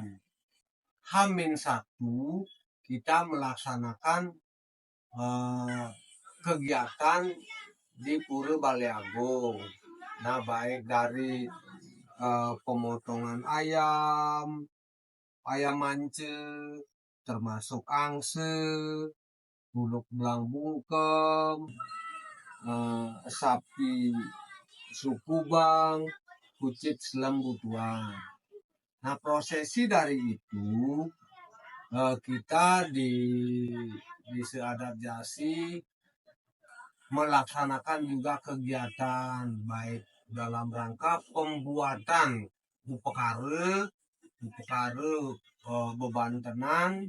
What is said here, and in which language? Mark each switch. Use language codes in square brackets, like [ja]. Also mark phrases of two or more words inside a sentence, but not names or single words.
[id] H-1 kita melaksanakan kegiatan di Pura Baliagung. Nah, baik dari pemotongan ayam mance, termasuk angse, buluk belang bungkem, sapi sukubang, kucit selembutuan. Nah, prosesi dari itu kita di Seadat Yasi melaksanakan juga kegiatan baik dalam rangka pembuatan [ban] upekare bebantenan.